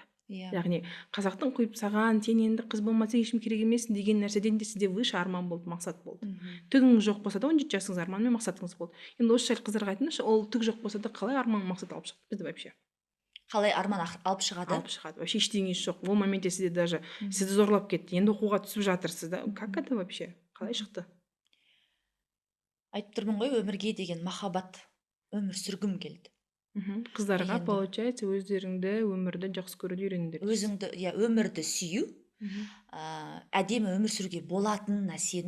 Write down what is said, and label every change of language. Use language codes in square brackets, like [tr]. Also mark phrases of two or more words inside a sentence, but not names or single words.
[kk] Яғни қазақтың құйып саған, сен енді қыз болмаса ешкім керек емессің деген нәрседен де сізде выше арман болды, мақсат болды. Түгіңіз жоқ болса да 17 жасыңыз арман мен мақсатыңыз болды. Енді осы жайлы қыздарға айтыңызшы, ол түк жоқ болса да қалай арман мақсат алып шығады бізді вообще? Қалай арман алып шығады? Алып шығады. Вообще ештеңесі жоқ. Ол моментте сізде даже сізді зорлап кетті. Енді оқуға түсіп жатырсыз да. [ru] Как это вообще? [kk] Қалай шықты? Айтып тұрмын ғой, өмірге деген махаббат, өмір сүргім келді. Қыздарға получается өздеріңді өмірді жақсы көруді үйреніңдер. Өзіңді, өмірді сүю, әдемі өмір сүруге болатынына сену.